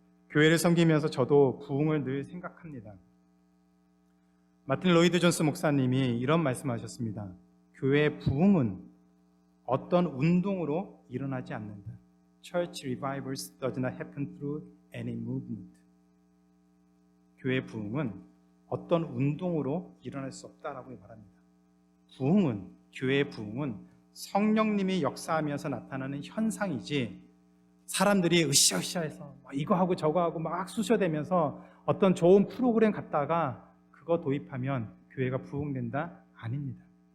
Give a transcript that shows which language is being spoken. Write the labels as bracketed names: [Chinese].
[Korean] 교회를 섬기면서 저도 부흥을 늘 생각합니다. 마틴 로이드 존스 목사님이 이런 말씀하셨습니다. 교회의 부흥은 어떤 운동으로 일어나지 않는다. [English] Church revivals does not happen through any movement. [Korean] 교회의 부흥은 어떤 운동으로 일어날 수 없다라고 말합니다. 부흥은, 교회의 부흥은 성령님이 역사하면서 나타나는 현상이지 사람들이 으쌰으쌰해서 이거 하고 저거 하고 막 쑤셔대면서 어떤 좋은 프로그램 갖다가 그거 도입하면 교회가 부흥된다? 아닙니다.